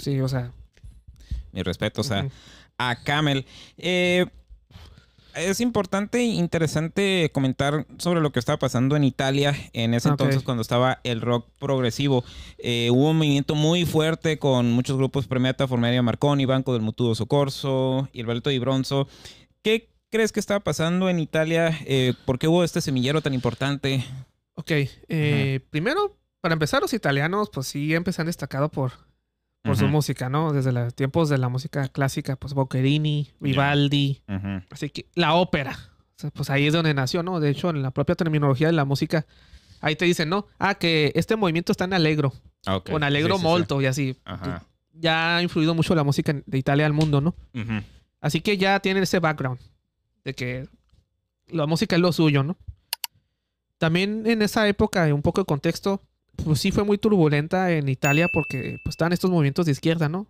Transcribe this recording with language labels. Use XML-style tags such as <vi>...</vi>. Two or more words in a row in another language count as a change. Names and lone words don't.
<es>Sí, o sea. Mis respetos a Camel. Es importante e interesante comentar sobre lo que estaba pasando en Italia en ese entonces cuando estaba el rock progresivo. Hubo un movimiento muy fuerte con muchos grupos: Premeta, Formeria Marconi, Banco del Mutuo Soccorso, Il Balletto di Bronzo. ¿Qué crees que estaba pasando en Italia? ¿Por qué hubo este semillero tan importante? Ok. Primero, para empezar, los italianos pues sí empezaron destacado por su música, ¿no? Desde los tiempos de la música clásica, pues Boccherini, Vivaldi, así que la ópera, o sea, pues ahí es donde nació, ¿no? De hecho, en la propia terminología de la música, ahí te dicen, ¿no? Que este movimiento está en allegro, o en</es> <it>allegro molto,</it> <es>y así. Ya ha influido mucho la música de Italia al mundo, ¿no? Así que ya tienen ese background de que la música es lo suyo, ¿no? También en esa época, un poco de contexto, pues sí fue muy turbulenta en Italia porque pues estaban estos movimientos de izquierda, ¿no?</es>